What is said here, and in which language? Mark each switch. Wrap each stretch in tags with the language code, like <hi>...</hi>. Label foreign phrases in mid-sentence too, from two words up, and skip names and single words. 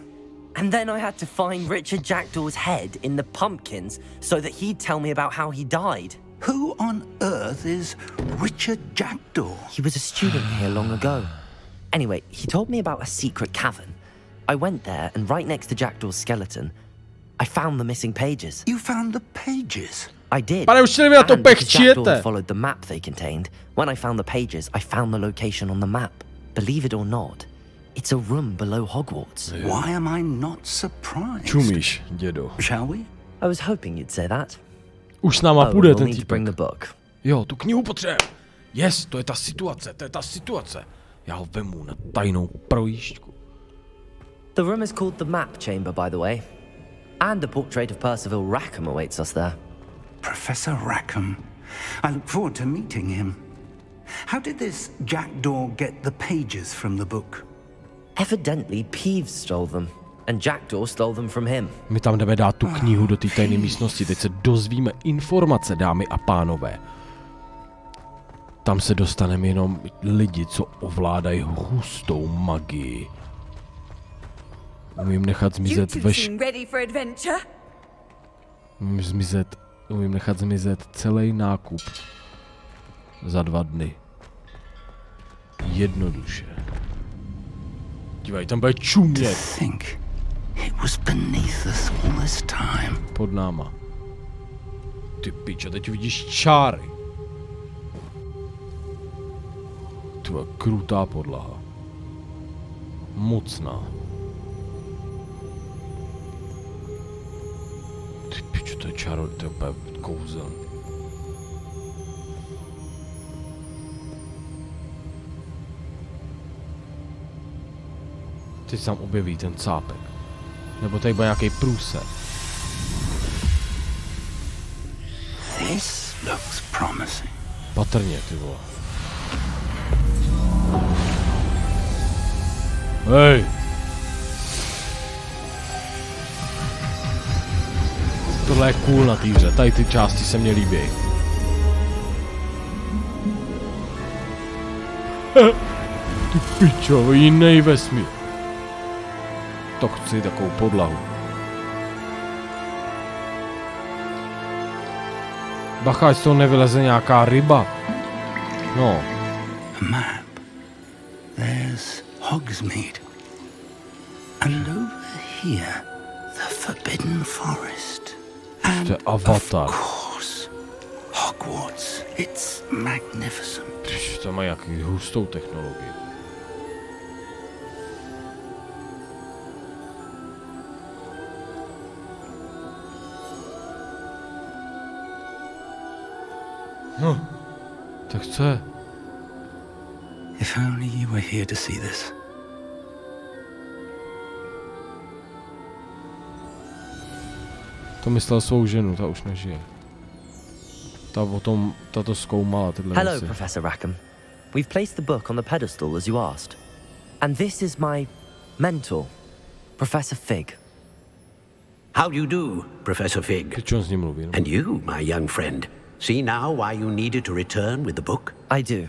<en>And then I had to find Richard Jackdaw's head in the pumpkins so that he'd tell me about how he died. Who on earth is Richard Jackdaw? He was a student here long ago. Anyway, he told me about a secret cavern. I went there, and right next to Jackdaw's skeleton, I found the missing pages. You found the pages? I did.</en> <cs>Pane učiteli, vy na to pechčijete.</cs> <en>Jackdaw followed the map they contained. When I found the pages, I found the location on the map. Believe it or not, it's a room below Hogwarts. Why am I not surprised?</en> <cs>Čumíš, dědo.</cs> <en>Shall we? I was hoping you'd say that.</en> <cs>Už s náma půjde ten týpek. Jo, tu knihu potřebuji. Yes, to je ta situace, Já ho vemu na tajnou projížďku.</cs> <en>The room is called the Map Chamber, by the way. And a portrait of Percival Rackham awaits us there. Professor Rackham. I look forward to meeting him. How did this Jackdaw get the pages from the book? Evidently, Peeves stole them. And Jackdaw stole them from him.</en> <cs>My tam jdeme dát tu knihu do té tajné místnosti. Teď se dozvíme informace, dámy a pánové. Tam se dostaneme jenom lidi, co ovládají hustou magii. Umím nechat zmizet Umím nechat zmizet celý nákup za 2 dny. Jednoduše. Dívej, tam bude čumět.</cs> <en>It was beneath us all this time.</en> <cs>Pod náma. Ty pičo, teď vidíš čáry. Tvoje krutá podlaha. Mocná. Ty pičo, to je čaro, to je úplně kouzelný. Teď se tam objeví ten cápek. Nebo tady bude nějaký průser.</cs> <en>This looks promising.</en> <cs>Patrně, ty vole. Hej! Tohle je cool na té hře, tady ty části se mně líbí. Ty pičo, jiný vesmír. To chci takovou podlahu. Bacha, ať z toho nevyleze nějaká ryba. No.</cs> <en>Map. There's Hogsmeade. And over here, the Forbidden Forest. And of course, Hogwarts. It's magnificent.</en> <cs>To má jaký hustou technologii. No, tak co je?</cs> <en>If only you were here to see this.</en> <cs>To myslel svou ženu, ta už nežije. Ta to zkoumala tyhle</cs> <en>Hello,</en> <cs>věci.</cs> <en>Professor Rackham. We've placed the book on the pedestal, as you asked. And this is my mentor, Professor Fig. How do you do, Professor Fig? And you, my young friend, see now why you needed to return with the book? I do.</en>